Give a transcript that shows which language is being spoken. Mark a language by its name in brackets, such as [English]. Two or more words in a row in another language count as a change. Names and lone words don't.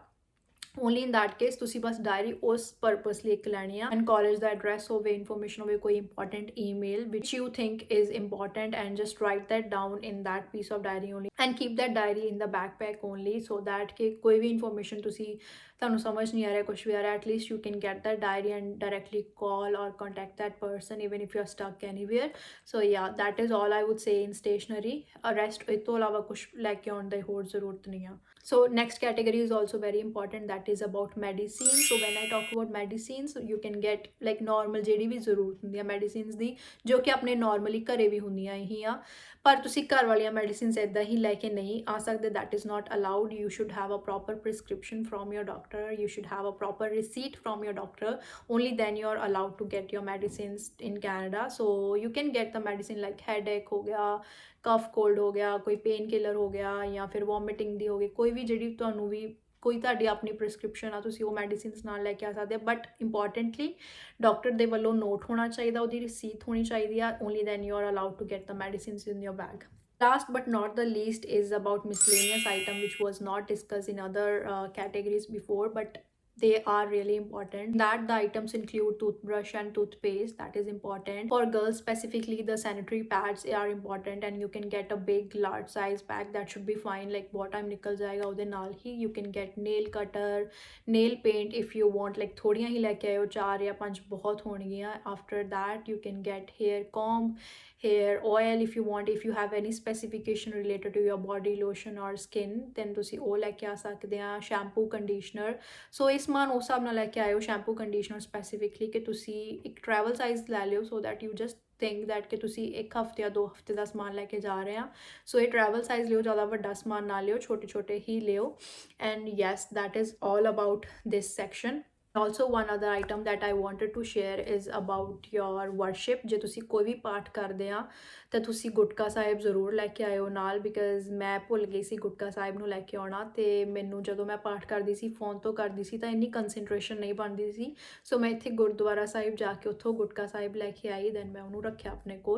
[English] only in that case [Punjabi] ਤੁਸੀਂ ਬਸ ਡਾਇਰੀ ਉਸ ਪਰਪਸ ਲਈ ਇੱਕ ਲੈਣੀ ਆ, [English] ਐਂਡ [Punjabi] ਕਾਲਜ ਦਾ ਐਡਰੈਸ ਹੋਵੇ, ਇਨਫੋਰਮੇਸ਼ਨ ਹੋਵੇ, ਕੋਈ ਇੰਪੋਰਟੈਂਟ ਈਮੇਲ [English] which you think is important, and just write that down in that piece of diary only, and keep that diary in the backpack only, so that [Punjabi] ਕਿ ਕੋਈ ਵੀ ਇਨਫੋਰਮੇਸ਼ਨ ਤੁਸੀਂ ਤੁਹਾਨੂੰ ਸਮਝ ਨਹੀਂ ਆ ਰਿਹਾ, [English] ਕੁਝ ਵੀ ਆ ਰਿਹਾ, at least you can get that diary and directly call or contact that person even if you are stuck anywhere. so ya that is all I would say in stationery. [Punjabi] ਰੈਸਟ ਇਹ ਤੋਂ ਇਲਾਵਾ ਕੁਝ ਲੈ ਕੇ ਆਉਣ ਦੀ ਹੋਰ ਜ਼ਰੂਰਤ ਨਹੀਂ ਆ। [English] So next category is also very important, that is about medicine. So when I talk about medicines, you can get like normal [Punjabi] ਜਿਹੜੀ ਵੀ ਜ਼ਰੂਰਤ ਹੁੰਦੀ ਆ ਮੈਡੀਸਿਨਸ ਦੀ, ਜੋ ਕਿ ਆਪਣੇ ਨਾਰਮਲੀ ਘਰੇ ਵੀ ਹੁੰਦੀਆਂ ਹੀ ਆ, ਪਰ ਤੁਸੀਂ ਘਰ ਵਾਲੀਆਂ ਮੈਡੀਸਿਨਸ ਇੱਦਾਂ ਹੀ ਲੈ ਕੇ ਨਹੀਂ ਆ ਸਕਦੇ, [English] that is not allowed. You should have a proper prescription from your doctor, you should have a proper receipt from your doctor, only then you are allowed to get your medicines in Canada. So you can get the medicine like headache [Punjabi] ਹੋ ਗਿਆ, [English] cough cold [Punjabi] ਹੋ ਗਿਆ, ਕੋਈ [English] pain killer [Punjabi] ਹੋ ਗਿਆ, ਜਾਂ ਫਿਰ ਵੋਮਿਟਿੰਗ ਦੀ ਹੋ ਗਈ, ਕੋਈ ਵੀ ਜਿਹੜੀ ਤੁਹਾਨੂੰ ਵੀ ਕੋਈ ਤੁਹਾਡੀ ਆਪਣੀ ਪ੍ਰਿਸਕ੍ਰਿਪਸ਼ਨ ਆ, ਤੁਸੀਂ ਉਹ ਮੈਡੀਸਿਨਸ ਨਾਲ ਲੈ ਕੇ ਆ ਸਕਦੇ ਆ, [English] but importantly [Punjabi] ਡਾਕਟਰ ਦੇ ਵੱਲੋਂ ਨੋਟ ਹੋਣਾ ਚਾਹੀਦਾ, ਉਹਦੀ ਰਿਸੀਟ ਹੋਣੀ ਚਾਹੀਦੀ ਆ, [English] only then you are allowed to get the medicines in your bag. Last but not the least is about miscellaneous item, which was not discussed in other categories before, but they are really important. That the items include toothbrush and toothpaste, that is important. For girls specifically, the sanitary pads are important, and you can get a big large size pack, that should be fine, like [Hindi] बहुत time निकल जाएगा [Punjabi] ਉਹਦੇ ਨਾਲ ਹੀ। [English] You can get nail cutter, nail paint if you want, like [Punjabi] ਥੋੜੀਆਂ ਹੀ ਲੈ ਕੇ ਆਇਓ, 4 ਜਾਂ 5 ਬਹੁਤ ਹੋਣਗੀਆਂ। [English] After that you can get hair comb, hair oil if you want, if you have any specification related to your body lotion or skin, then [Punjabi] ਤੁਸੀਂ ਉਹ ਲੈ ਕੇ ਆ ਸਕਦੇ ਆ। [English] shampoo, conditioner, so [Punjabi] ਇਹ ਸਮਾਨ ਉਸ ਹਿਸਾਬ ਨਾਲ ਲੈ ਕੇ ਆਇਓ, [English] shampoo conditioner specifically, [Punjabi] ਕਿ ਤੁਸੀਂ ਇੱਕ [English] travel size [Punjabi] ਲੈ ਲਿਓ, [English] so that you just think that [Punjabi] ਕਿ ਤੁਸੀਂ 1 ਹਫ਼ਤੇ ਜਾਂ 2 ਹਫ਼ਤੇ ਦਾ ਸਮਾਨ ਲੈ ਕੇ ਜਾ ਰਹੇ ਆ। ਸੋ ਇਹ [English] travel size [Punjabi] ਲਿਓ, ਜ਼ਿਆਦਾ ਵੱਡਾ ਸਮਾਨ ਨਾ ਲਿਓ, ਛੋਟੇ ਛੋਟੇ ਹੀ ਲਿਓ। [English] And yes, that is all about this section. Also one other item that I wanted to share is about your worship. [Punjabi] ਜੇ ਤੁਸੀਂ ਕੋਈ ਵੀ ਪਾਠ ਕਰਦੇ ਆ ਤਾਂ ਤੁਸੀਂ ਗੁਟਕਾ ਸਾਹਿਬ ਜ਼ਰੂਰ ਲੈ ਕੇ ਆਇਓ ਨਾਲ, ਬਿਕਾਜ਼ ਮੈਂ ਭੁੱਲ ਗਈ ਸੀ ਗੁਟਕਾ ਸਾਹਿਬ ਨੂੰ ਲੈ ਕੇ ਆਉਣਾ, ਤੇ ਮੈਨੂੰ ਜਦੋਂ ਮੈਂ ਪਾਠ ਕਰਦੀ ਸੀ, ਫੋਨ ਤੋਂ ਕਰਦੀ ਸੀ, ਤਾਂ ਇੰਨੀ ਕੰਸਨਟ੍ਰੇਸ਼ਨ ਨਹੀਂ ਬਣਦੀ ਸੀ। ਸੋ ਮੈਂ ਇੱਥੇ ਗੁਰਦੁਆਰਾ ਸਾਹਿਬ ਜਾ ਕੇ ਉੱਥੋਂ ਗੁਟਕਾ ਸਾਹਿਬ ਲੈ ਕੇ ਆਈ, ਦੈਨ ਮੈਂ ਉਹਨੂੰ ਰੱਖਿਆ ਆਪਣੇ ਕੋਲ।